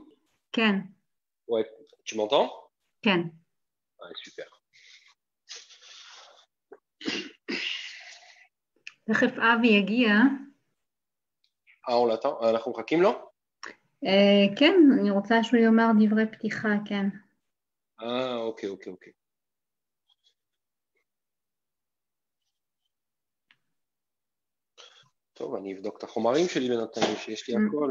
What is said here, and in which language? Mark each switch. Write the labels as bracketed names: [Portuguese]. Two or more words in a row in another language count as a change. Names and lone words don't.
[Hebrew] כן. [French] Ouais, tu m'entends? [Hebrew] כן. [French] Ouais, super. [Hebrew] תכף אבי יגיע. [French] on l'attend? [Hebrew] אנחנו מחכים לו? כן, אני רוצה שהוא יאמר דברי פתיחה, כן. אוקיי, אוקיי, אוקיי. טוב, אני אבדוק את החומרים שלי בינתיים, שיש לי הכל.